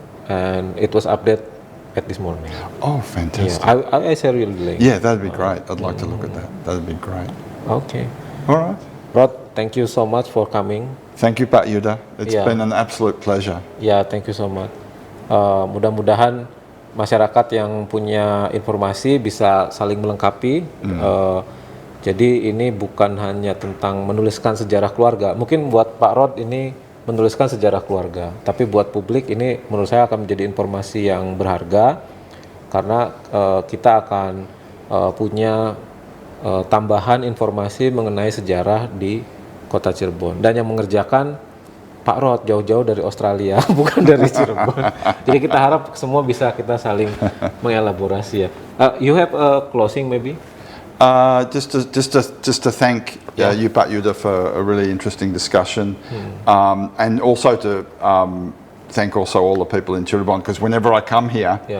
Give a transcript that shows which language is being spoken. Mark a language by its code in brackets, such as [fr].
[en] And it was updated at this morning. Oh, fantastic. I share you the link. Yeah, that'd be great. I'd like to look at that. That'd be great. Okay. All right. Rod, thank you so much for coming. Thank you, Pak Yuda. It's been an absolute pleasure. Yeah, thank you so much. [id] Mudah-mudahan masyarakat yang punya informasi bisa saling melengkapi. Jadi ini bukan hanya tentang menuliskan sejarah keluarga. Mungkin buat Pak Rod ini menuliskan sejarah keluarga, tapi buat publik ini menurut saya akan menjadi informasi yang berharga karena kita akan punya tambahan informasi mengenai sejarah di Kota Cirebon, dan yang mengerjakan Pak Rod jauh-jauh dari Australia bukan dari Cirebon. Jadi kita harap semua bisa kita saling mengelaborasi ya. [en] You have a closing maybe? Just to thank you, Pak Yuda, for a really interesting discussion, and also to thank also all the people in Cirebon, because whenever I come here,